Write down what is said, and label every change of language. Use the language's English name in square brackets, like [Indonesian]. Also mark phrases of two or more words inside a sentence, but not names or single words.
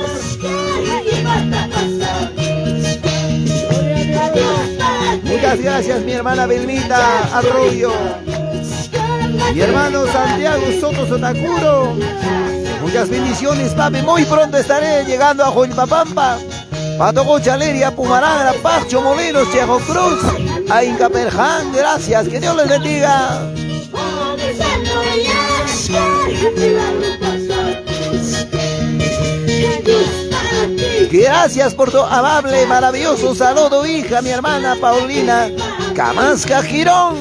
[Spanish] Muchas gracias, mi hermana Belmita Arroyo, mi hermano Santiago Soto Sonacuro. Muchas bendiciones, papi. Muy pronto estaré llegando a Joypapampa, Patoco Chaleria, Pumaranga, Pacho Molinos, Chejo Cruz, a Incaperján. Gracias, que Dios les bendiga. Gracias por tu amable, maravilloso saludo, hija, mi hermana Paulina Camasca Girón.